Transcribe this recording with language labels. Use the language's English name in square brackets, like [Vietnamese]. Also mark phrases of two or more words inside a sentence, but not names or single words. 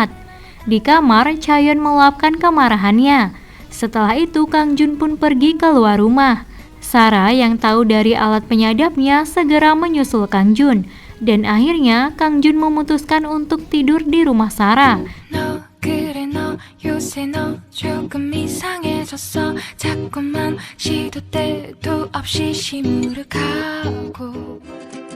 [Indonesian] Di kamar, Chaeyeon meluapkan kemarahannya. Setelah itu, Kang Jun pun pergi keluar rumah. Sarah yang tahu dari alat penyadapnya segera menyusul Kang Jun. Dan akhirnya, Kang Jun memutuskan untuk tidur di rumah Sarah. [Korean] 너 그래 너 요새 너 조금 이상해졌어 자꾸만 시도 때도 없이 시무룩하고